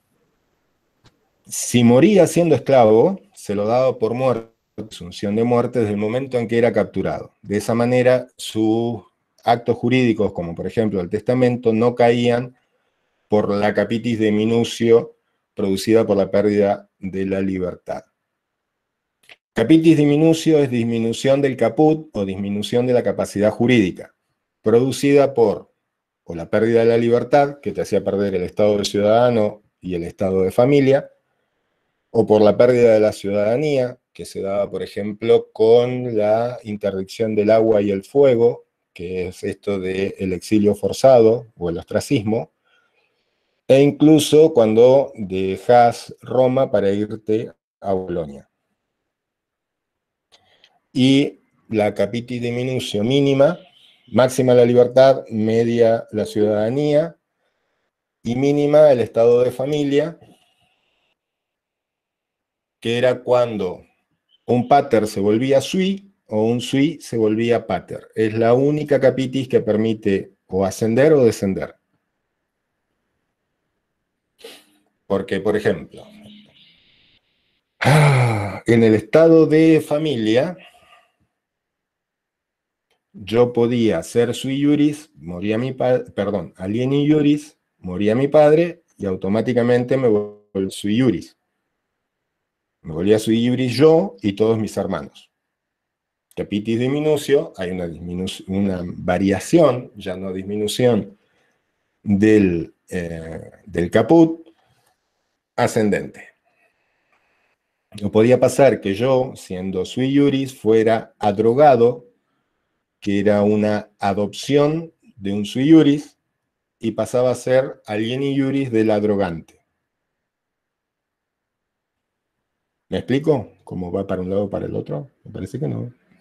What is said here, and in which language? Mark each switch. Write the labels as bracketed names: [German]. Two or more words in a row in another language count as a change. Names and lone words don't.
[Spanish] Si moría siendo esclavo, se lo daba por muerte, presunción de muerte, desde el momento en que era capturado. De esa manera, sus actos jurídicos, como por ejemplo el testamento, no caían por la [Latin] capitis de minucio [Spanish] producida por la pérdida de la libertad. [Latin] Capitis diminucio [Spanish] es disminución del caput o disminución de la capacidad jurídica, producida por o la pérdida de la libertad, que te hacía perder el estado de ciudadano y el estado de familia, o por la pérdida de la ciudadanía, que se daba, por ejemplo, con la interdicción del agua y el fuego, que es esto del exilio forzado o el ostracismo, e incluso cuando dejas Roma para irte a Bolonia. Y la [Latin] capitis diminutio [Spanish] mínima, máxima la libertad, media la ciudadanía, y mínima el estado de familia, que era cuando un pater se volvía sui o un sui se volvía pater. Es la única capitis que permite o ascender o descender. Porque, por ejemplo, en el estado de familia, yo podía ser [Latin] sui iuris, [Spanish] moría mi padre, perdón, [Latin] alieni iuris, [Spanish] moría mi padre y automáticamente me volví [Latin] sui iuris. [Spanish] Me volvía [Latin] sui iuris [Spanish] yo y todos mis hermanos. [Latin] Capitis diminucio, [Spanish] hay una variación, ya no disminución, del caput ascendente. No podía pasar que yo, siendo [Latin] sui iuris, [Spanish] fuera adrogado, que era una adopción de un [Latin] sui iuris, [Spanish] y pasaba a ser [Latin] alieni iuris [Spanish] del adrogante. ¿Me explico? ¿Cómo va para un lado o para el otro? Me parece que no.